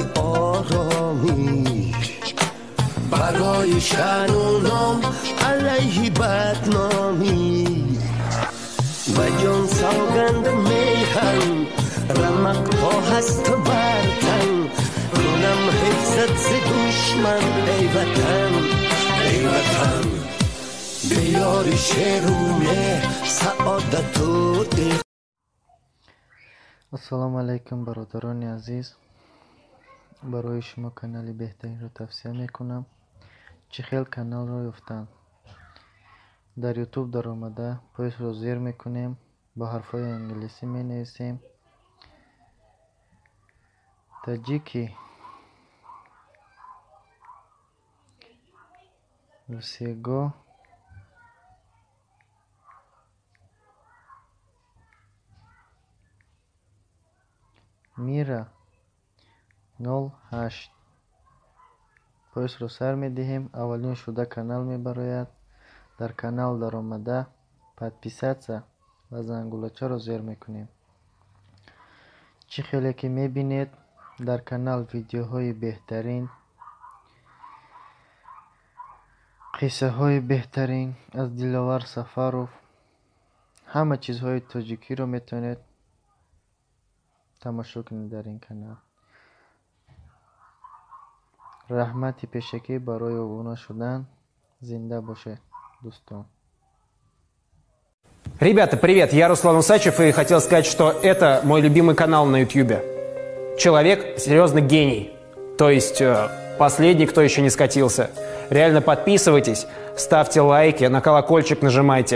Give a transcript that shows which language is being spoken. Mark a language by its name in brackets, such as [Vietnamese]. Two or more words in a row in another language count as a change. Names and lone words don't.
[Persian] آرامی برای شأن و نام علیه بدنامی و جان سوگند میهن رمق ها هست برتن کنم حفظت ز دشمن ای وطن ای وطن بیاری شروع سعادت و [Tajik] ассалому алайкум бародарони азиз, барои шумо канали беҳтаринро тавсия мекунам. чӣ хел каналро ёфтан? дар ютуб даромада поясро зер мекунем, ба ҳарфҳои англисӣ менависем таҷики [Russian] всего мира [Tajik] 08. поясро сар медиҳем, аввалин шуда канал мебарояд. дар канал даромада подписатсия ва зангулачаро зер мекунем. чӣ хеле ки мебинед дар канал видеоҳои беҳтарин, қиссаҳои беҳтарин аз Диловар Сафаров, ҳама чизҳои тоҷикиро метавонед тамошо кунед дар ин канал. раҳмати пешакӣ барои обуна шудан. Зинда бошед, дӯстон. [Russian] Ребята, привет, я Руслан Усачев и хотел сказать, что это мой любимый канал на YouTube. Человек серьезно гений. То есть последний, кто еще не скатился. Реально подписывайтесь, ставьте лайки, на колокольчик нажимайте.